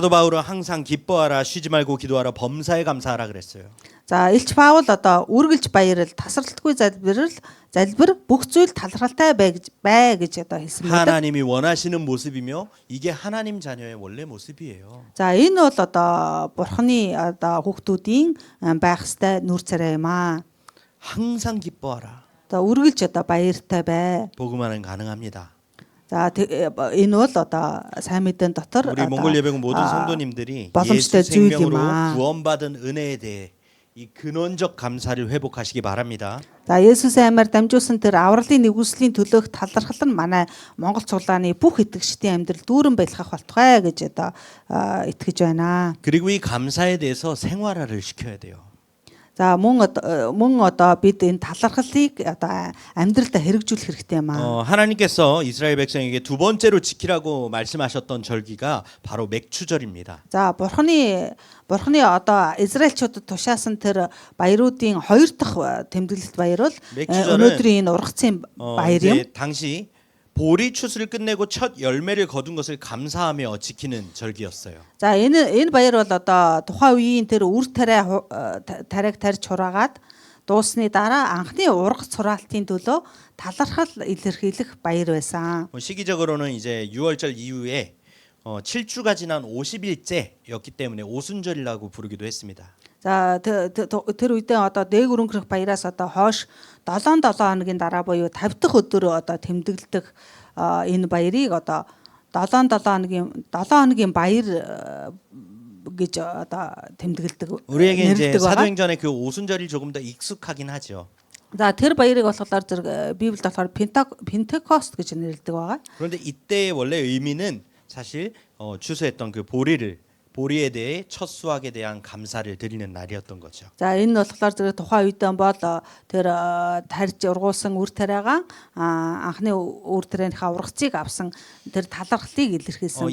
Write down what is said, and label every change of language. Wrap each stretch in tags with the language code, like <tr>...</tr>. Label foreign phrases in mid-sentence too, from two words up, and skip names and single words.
<ko>사도 바울은 항상 기뻐하라 쉬지 말고 기도하라 범사에 감사하라 그랬어요.</ko> <mn>За Илч Паул одоо үргэлж баярал тасралтгүй залбир бүх зүйл талархалтай бай гэж одоо хэлсэн байдаг.</mn> <ko>하나님이 원하시는 모습이며 이게 하나님 자녀의 원래 모습이에요.</ko> <mn>За энэ бол одоо бурхны одоо хүүхдүүдийн байх ёстой нүүр царай юм аа.</mn> <ko>항상 기뻐하라.</ko> <mn>За үргэлж одоо баяртай бай.</mn> <ko>복음화는 가능합니다.</ko> <mn>За энэ бол одоо сайн мэдэн дотор</mn> <ko>우리 몽골 예배국 모든 성도님들이 예수</ko> <mn>боломжтой зүйл юм</mn> <ko>생명으로</ko> <mn>аа.</mn> <ko>구원받은 은혜에 대해 이 근원적 감사를 회복하시기 바랍니다.</ko> <mn>За Есүсийн аймаар дамжуулсан тэр авралын нэгүслийн төлөөх талархал нь манай Монгол цуглааны бүх итгэгчдийн амьдрал дүүрэн байлгах болтугай гэж одоо итгэж байна.</mn> <ko>그리고 이 감사에 대해서 생활화를 시켜야 돼요.</ko> <mn>За мөн одоо бид энэ талархлыг одоо амьдралдаа хэрэгжүүлэх хэрэгтэй юм аа.</mn> <ko>하나님께서 이스라엘 백성에게 두 번째로 지키라고 말씀하셨던 절기가 바로 맥추절입니다.</ko> <mn>За бурхны одоо Израильчуудад тушаасан тэр баяруудын хоёр дахь тэмдэглэлт баяр бол өнөөдрийн энэ ургацын баяр юм.</mn> <ko>이제 당시 보리 추수를 끝내고 첫 열매를 거둔 것을 감사하며 지키는 절기였어요.</ko> <mn>За энэ баяр бол одоо тухайн үеийн тэр үр тариаг тарьж хураагаад дуусны дараа анхны ургац сураалтын төлөө талархал илэрхийлэх баяр байсан.</mn> <ko>시기적으로는 이제 6월절 이후에 7주가 지난 50일째였기 때문에 오순절이라고 부르기도 했습니다.</ko> <mn>За тэр үедээ одоо дээгүр өнгөрөх баяраас одоо хойш 7 хоногийн дараа буюу 50 дахь өдөр одоо тэмдэглэдэг энэ баярыг одоо 7 хоногийн баяр гэж одоо тэмдэглэдэг.</mn> <ko>우리에게 이제 사도행전의 그 오순절이 조금 더 익숙하긴 하죠.</ko> <mn>За тэр баярыг болохоор зэрэг Библиэд болохоор Пентекост гэж нэрлэдэг байгаа.</mn> <ko>그런데 이때의 원래 의미는 사실 추수했던 그 보리에 대해 첫 수확에 대한 감사를 드리는 날이었던 거죠.</ko> <mn>За энэ нь болохоор зэрэг тухайн үедээ бол тэр тарж ургуулсан үр тариагаа анхны үр тарианыхаа ургацыг авсан тэр талархлыг илэрхийлсэн</mn>